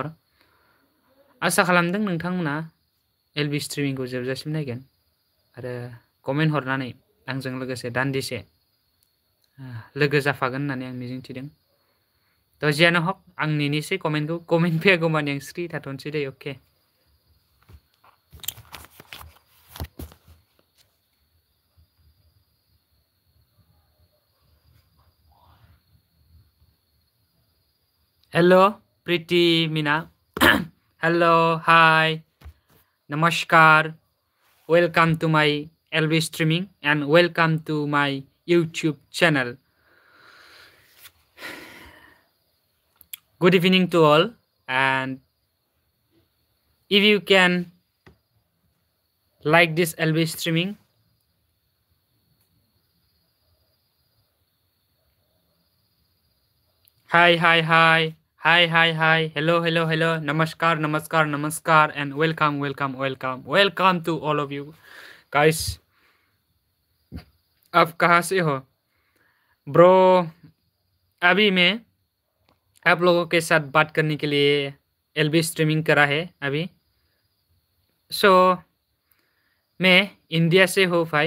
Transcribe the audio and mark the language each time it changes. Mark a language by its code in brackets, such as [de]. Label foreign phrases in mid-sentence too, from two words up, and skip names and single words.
[brx] आसा खालामदों नोंथांमोना एलबि स्ट्रिमिंखौ जोबजासिम नायगोन आरो कमेन्ट हरनानै आंजों लोगोसे दान्दिसे लोगो जाफागोन होननानै आं मिजिंथिदों। जियानो हक आं नेनोसै कमेन्टखौ। कमेन्ट फैयागौमानि आं स्रि थाथ'नोसै दे। [en] Okay. Hello प्रीति मीना। Hello, hi, namaskar, welcome to my LB streaming and welcome to my YouTube channel. Good evening to all, and if you can like this LB streaming, hi, hello, namaskar, and welcome to all of you guys. [hi] आप कहाँ से हो ब्रो? अभी मैं आप लोगों के साथ बात करने के लिए एलबी स्ट्रीमिंग करा है अभी। मैं इंडिया से हो भाई।